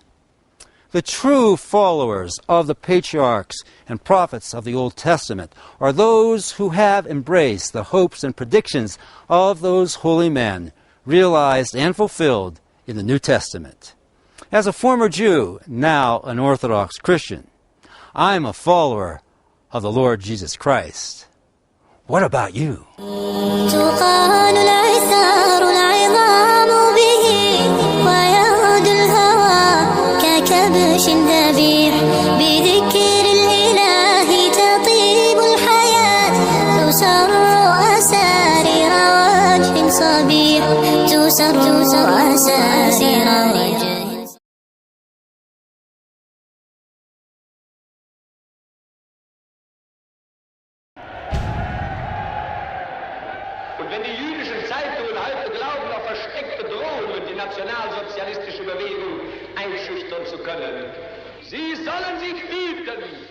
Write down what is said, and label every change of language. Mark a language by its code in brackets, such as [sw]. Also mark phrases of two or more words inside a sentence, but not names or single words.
[en] The true followers of the patriarchs and prophets of the Old Testament are those who have embraced the hopes and predictions of those holy men, realized and fulfilled in the New Testament. As a former Jew, now an Orthodox Christian, I'm a follower of the Lord Jesus Christ. What about you? [ar] كبش ذبيح بذكر الإله تطيب الحياة تسر أسارير وجه صبيح تسر أسارير وجه. [de] Und wenn die jüdischen Zeitungen heute glauben, auf versteckte Drohungen die nationalsozialistische Bewegung einschüchtern zu können, sie sollen sich hüten.